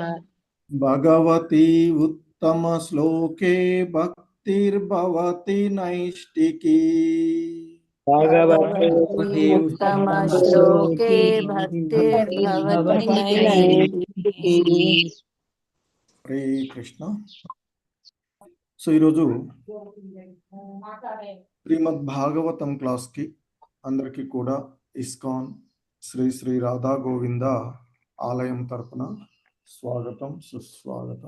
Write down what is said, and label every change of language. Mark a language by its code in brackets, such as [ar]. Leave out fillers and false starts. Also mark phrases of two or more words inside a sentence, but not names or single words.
[sa] भगवती उत्तमश्लोके भक्तिर्भवति नैष्टिकी। भगवती भगवते उत्तमश्लोके उत्तमश्लोके भक्तिर्भवति भक्तिर्भवति नैष्ठिकी। नैष्ठिकी। हरे कृष्ण। [te] సో ఈరోజు శ్రీమద్ భాగవతం క్లాస్కి అందరికీ కూడా ఇస్కాన్ శ్రీ శ్రీ రాధా గోవింద ఆలయం తరపున స్వాగతం సుస్వాగతం.